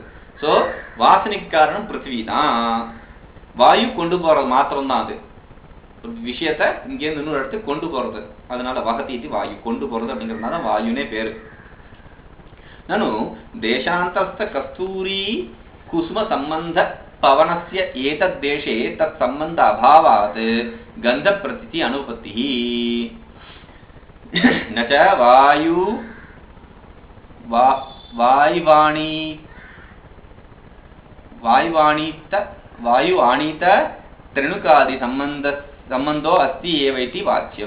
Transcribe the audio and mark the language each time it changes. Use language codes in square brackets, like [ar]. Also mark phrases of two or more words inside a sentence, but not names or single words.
[ta] சோ வாசனைக்கு காரணம் பிருத்திவி தான். வாயு கொண்டு போறது மாத்திரம் தான், அது விஷயத்த இங்கேருந்து இன்னொரு இடத்துக்கு கொண்டு போறது. அதனால வகதி வாயு கொண்டு போறது அப்படிங்கிறதுனால வாயுனே பேரு. [sa] ननु देशान्तरस्थ कस्तूरी कुसुम सम्बन्ध पवनस्य एतद्देशे तत्सम्बन्ध अभावात् गन्धप्रतीति अनुपत्तिः न च वायु आनीत त्रिणुकादि संबंधो अस्ति एव इति वाच्यं।